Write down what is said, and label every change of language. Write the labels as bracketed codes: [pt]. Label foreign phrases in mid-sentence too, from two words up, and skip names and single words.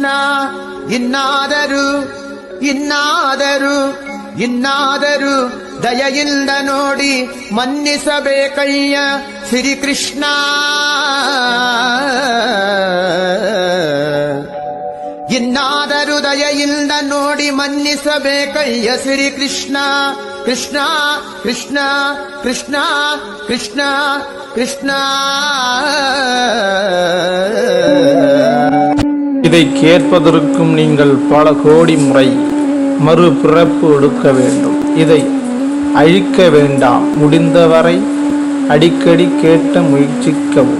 [kn] ಇನ್ನಾದರೂ ಇನ್ನಾದರೂ ಇನ್ನಾದರೂ ದಯೆಯಿಂದ ನೋಡಿ ಮನ್ನಿಸಬೇಕಯ್ಯ ಶ್ರೀಕೃಷ್ಣ. ಇನ್ನಾದರೂ ದಯೆಯಿಂದ ನೋಡಿ ಮನ್ನಿಸಬೇಕಯ್ಯ ಶ್ರೀಕೃಷ್ಣ. ಕೃಷ್ಣ ಕೃಷ್ಣ ಕೃಷ್ಣ ಕೃಷ್ಣ கிருஷ்ணா. [ta] இதை கேட்பதற்கும் நீங்கள் பல கோடி முறை மறுபிறப்பு எடுக்க வேண்டும். இதை அழிக்க வேண்டாம். முடிந்தவரை அடிக்கடி கேட்ட முயற்சிக்கவும்.